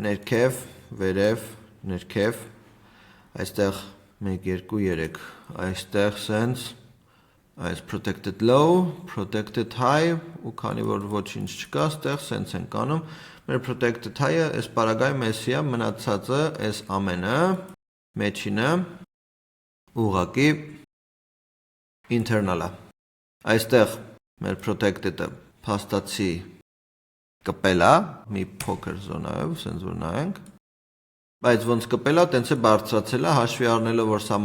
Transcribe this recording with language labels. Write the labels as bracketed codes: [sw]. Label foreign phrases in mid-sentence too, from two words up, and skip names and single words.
[hy] ներքև, այստեղ 1, 2, 3, այստեղ սենց, այս [en] protected low, protected high, [hy] ու քանի որ ոչինչ չկա, այստեղ սենց ենք անում, մեր [en] protected high- [hy] ը այս պարագայում էսի է, մնացածը այս ամենը, մեջինը, ուղղակի internal-ը։ Այստեղ մեր protected-ը փաստացի կպել է, մի փոքր զոնայով, սենց որ նայենք, բայց ոնց կպել է, տենց է բարձրացել է, հաշվի առնելով, որ սա